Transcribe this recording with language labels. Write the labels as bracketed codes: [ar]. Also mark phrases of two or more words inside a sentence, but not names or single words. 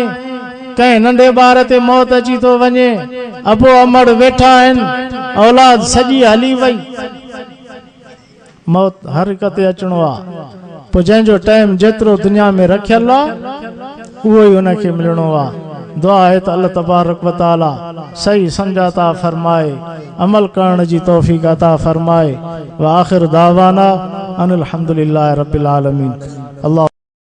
[sd] कंहिं नंढे ॿार ते मौत अची थो वञे, अबो अमड़ वेठा आहिनि, औलाद सॼी हली वई। मौत हर हिक ते अचणो आहे। पोइ जंहिंजो टाइम जेतिरो दुनिया में रखियल आहे, उहो ई उनखे मिलणो आहे। दुआ है तो अल्लाह [ar] تبارك وتعالى [sd] सही समझाता फरमाए, अमल करण जी तौफीक अता फरमाए। [ar] وآخر دعوانا أن الحمد لله رب العالمين. [sd] अल्लाह